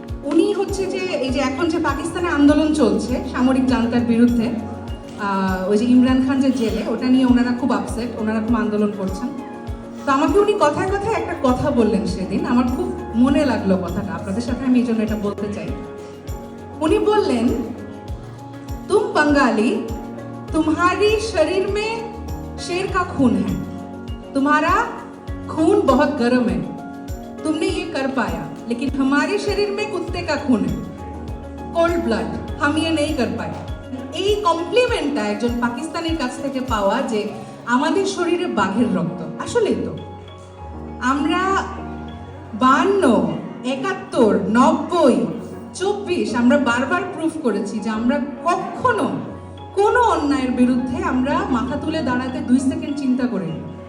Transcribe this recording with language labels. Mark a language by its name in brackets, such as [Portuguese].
[Bangla] উনি হচ্ছে যে এই যে এখন যে পাকিস্তানে আন্দোলন চলছে সামরিক জান্তার বিরুদ্ধে, ওই যে ইমরান খান যে জেলে, ওটা নিয়ে ওনারা খুব আপসেট, ওনারা খুব আন্দোলন করছেন। তো আমাকে উনি কথায় কথায় একটা কথা বললেন সেদিন, আমার খুব মনে লাগলো কথাটা, আপনাদের সাথে আমি এই জন্য এটা বলতে চাই। উনি বললেন, [Hindi] तुम बंगाली, तुम्हारी शरीर में शेर का खून है, तुम्हारा खून बहुत गर्म है, तुमने ये कर पाया, लेकिन हमारे शरीर में कुत्ते का खून है, कोल्ड ब्लड, हम ये नहीं कर पाए। [Bangla] এই কমপ্লিমেন্টটা একজন পাকিস্তানের কাছ থেকে পাওয়া যে আমাদের শরীরে বাঘের রক্ত, আসলেই তো আমরা 52, 71, 90, 24 আমরা বারবার প্রুফ করেছি যে আমরা কখনো কোনো অন্যায়ের বিরুদ্ধে আমরা মাথা তুলে দাঁড়াতে 2 সেকেন্ড চিন্তা করিনি।